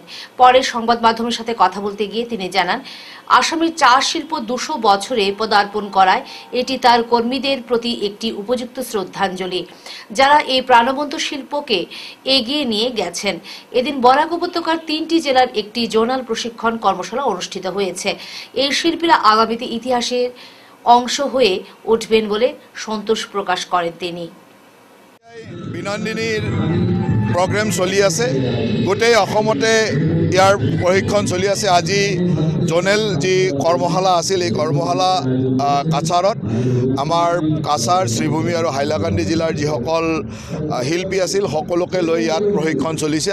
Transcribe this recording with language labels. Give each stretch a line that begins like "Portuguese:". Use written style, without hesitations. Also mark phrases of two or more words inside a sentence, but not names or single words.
Bangla: পরে সংবাদ মাধ্যমের সাথে কথা বলতে গিয়ে তিনি জানান, আসামের চা শিল্প ২০০ বছরে পদার্পণ করায় এটি তার কর্মীদের প্রতি একটি উপযুক্ত শ্রদ্ধাঞ্জলি, যারা এই প্রাণবন্ত শিল্পকে এগিয়ে নিয়ে গেছেন। এদিন বরাক উপত্যকার ৩টি জেলার একটি জোনাল প্রশিক্ষণ কর্মশালা অনুষ্ঠিত হয়েছে। এই শিল্পীরা আগামীতে ইতিহাসের অংশ হয়ে উঠবেন বলে সন্তোষ প্রকাশ করেন তিনি।
Assamese: বিনন্দিনীর প্ৰগ্ৰেম চলি আছে, গোটেই অসমতে ইয়াৰ প্ৰশিক্ষণ চলি আছে। আজি জোনেল যি কৰ্মশালা আছিল, এই কৰ্মশালা কাছাৰত আমাৰ কাছাৰ, শ্ৰীভূমি আৰু হাইলাকান্দি জিলাৰ যিসকল শিল্পী আছিল সকলোকে লৈ ইয়াত প্ৰশিক্ষণ চলিছে।